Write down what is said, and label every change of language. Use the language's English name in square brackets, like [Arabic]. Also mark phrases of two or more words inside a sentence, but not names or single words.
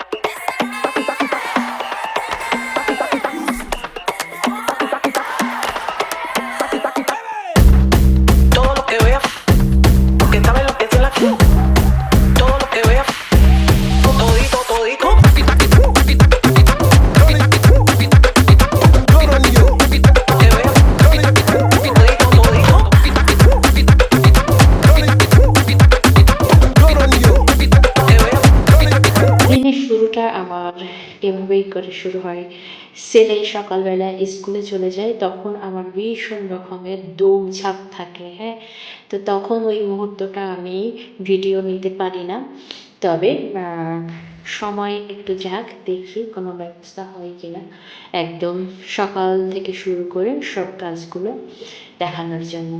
[Spanish] todo lo que vea, porque sabe lo que es la todo lo que vea, todito, todito. Que vea, todito, todito. Que vea. [Bangla] দিনের শুরুটা আমার এভাবেই করে শুরু হয়। ছেলে সকালবেলা স্কুলে চলে যায়, তখন আমার ভীষণ রকমের দৌড়ঝাঁপ থাকে, হ্যাঁ। তো তখন ওই মুহূর্তটা আমি ভিডিও নিতে পারি না। তবে সময় একটু যাক, দেখি কোনো ব্যবস্থা হয় কিনা একদম সকাল থেকে শুরু করে সব কাজগুলো দেখানোর জন্য।